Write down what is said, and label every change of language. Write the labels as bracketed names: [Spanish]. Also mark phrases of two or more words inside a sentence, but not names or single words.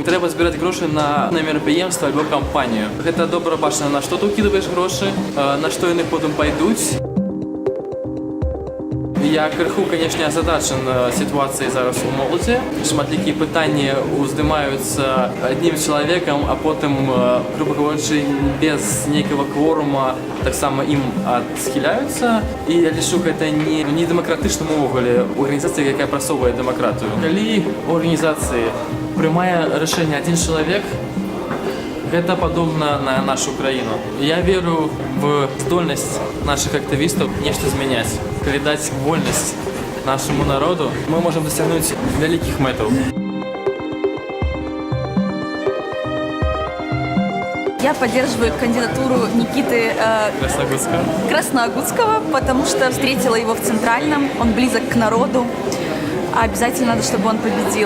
[Belarusian] Трэба збіраць грошы на мерапрыемства альбо кампанію. Гэта добра бачна, на што ты ўкідваеш грошы, на што яны потым пайдуць. [Russian] Я крыху, конечно, озадачен ситуацией [Belarusian] зараз у моладзі. Шматлікія пытанні уздымаюцца [Russian] одним человеком, [Belarusian] а потым, [Russian] грубо говоря, без некого кворума [Belarusian] таксама ім адсхіляюцца. І я лічу, гэта не дэмакратычным увогуле організацыя, якая прасоўвае дэмакратыю. Калі у організацыі прымае рашэнне [Russian] один человек, это подобно [Belarusian] на нашу краіну. [Russian] Я верю в здольнасць наших активистов нечто изменять. [Belarusian] Калі даць вольнасць [Russian] нашему народу, мы можем достигнуть великих мэтаў. Я поддерживаю кандидатуру Никиты Красногудского, потому что встретила его в Центральном, он близок к народу, а обязательно надо, чтобы он победил.